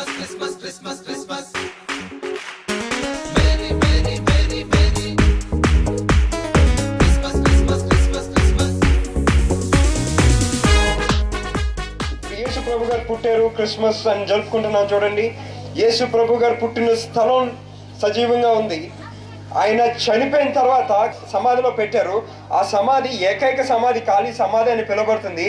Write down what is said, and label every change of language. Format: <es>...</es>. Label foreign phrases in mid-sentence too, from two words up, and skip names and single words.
<en>Christmas, Christmas, Christmas. Merry, merry, merry, merry. Christmas, Christmas, Christmas, Christmas.</en> <te>యేసు ప్రభు గారు పుట్టారు, క్రిస్మస్ అని జరుపుకుంటున్నాం. చూడండి, యేసు ప్రభు గారు పుట్టిన స్థలం సజీవంగా ఉంది. ఆయన చనిపోయిన తర్వాత సమాధిలో పెట్టారు. ఆ సమాధి ఏకైక సమాధి, ఖాళీ సమాధి అని పిలువబడుతుంది.</te>